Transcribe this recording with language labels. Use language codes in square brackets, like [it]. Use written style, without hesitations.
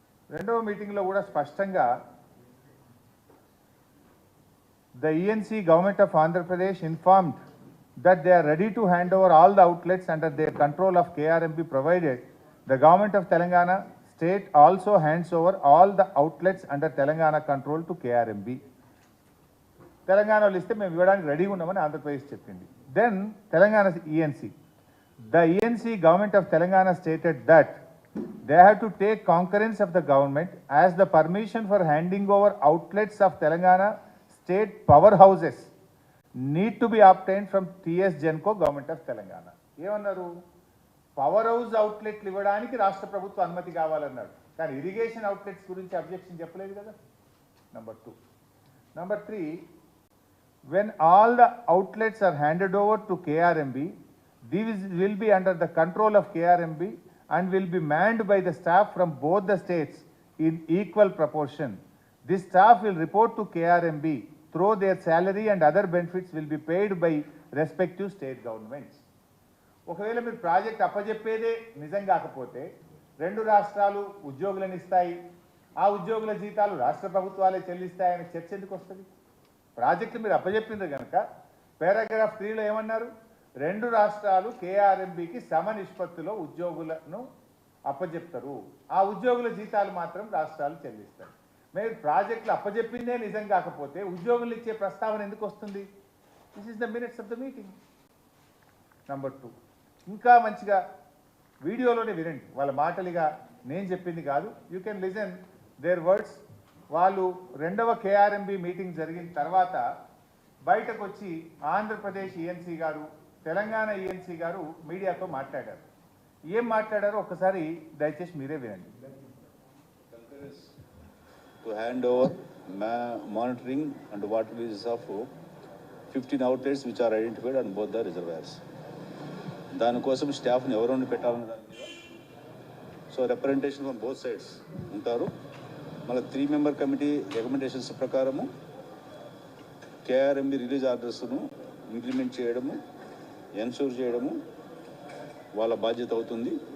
[te] 2వ మీటింగ్లో కూడా స్పష్టంగా [en] the ENC government of Andhra Pradesh informed that they are ready to hand over all the outlets under their control of KRMB provided the government of Telangana state also hands over all the outlets under Telangana control to KRMB. [te] తెలంగాణలో ఇస్తే మేము ఇవ్వడానికి రెడీగా ఉన్నామని ఆంధ్రప్రదేశ్ చెప్పింది. [en] Then Telangana ENC, the ENC government of Telangana stated that they have to take concurrence of the government as the permission for handing over outlets of Telangana state powerhouses need to be obtained from TS Genco government of Telangana. [te] ఏమన్నారు? Power house అవుట్లెట్లు ఇవ్వడానికి రాష్ట్ర ప్రభుత్వ అనుమతి కావాలన్నాడు, కానీ irrigation outlets గురించి objection చెప్పలేదు కదా. Number 2. [en] Number 3, when all the outlets are handed over to KRMB, these will be under the control of KRMB and will be manned by the staff from both the states in equal proportion. This staff will report to KRMB through their salary and other benefits will be paid by respective state governments. [te] ఒకవేళ మీరు project అప్పజెప్పేదే నిజం కాకపోతే 2 రాష్ట్రాలు ఉద్యోగులను ఇస్తాయి, ఆ ఉద్యోగుల జీతాలు రాష్ట్ర ప్రభుత్వాలే చెల్లిస్తాయని చర్చ ఎందుకు వస్తుంది? ప్రాజెక్టు మీరు అప్పజెప్పింది కనుక పారాగ్రాఫ్ 3లో ఏమన్నారు? 2 రాష్ట్రాలు కేఆర్ఎంబికి సమ నిష్పత్తిలో ఉద్యోగులను అప్పజెప్తారు, ఆ ఉద్యోగుల జీతాలు మాత్రం రాష్ట్రాలు చెల్లిస్తారు. మీరు ప్రాజెక్టులు అప్పజెప్పిందే నిజం కాకపోతే ఉద్యోగులు ఇచ్చే ప్రస్తావన ఎందుకు వస్తుంది? [en] This is the minutes of the meeting. [te] Number 2, ఇంకా మంచిగా వీడియోలోనే వినండి, వాళ్ళ మాటలుగా నేను చెప్పింది కాదు. [en] You can listen their words. [te] వాళ్ళు 2వ కేఆర్ఎంబి మీటింగ్ జరిగిన తర్వాత బయటకు వచ్చి ఆంధ్రప్రదేశ్ ఈఎన్సీ గారు, తెలంగాణ ఈఎన్సీ గారు మీడియాతో మాట్లాడారు. ఏం మాట్లాడారో ఒక్కసారి దయచేసి మీరే వినండి. [en] To hand over monitoring and water releases of 15 outlets which are identified on both the reservoirs. [te] దానికోసం స్టాఫ్ని ఎవరు పెట్టాలన్న దాని మీద [en] so representation from both sides [te] ఉంటారు. మళ్ళీ 3 member కమిటీ రికమెండేషన్స్ ప్రకారము కేఆర్ఎంబి రిలీజ్ ఆర్డర్స్ను ఇంప్లిమెంట్ చేయడము, ఎన్షూర్ చేయడము వాళ్ళ బాధ్యత అవుతుంది.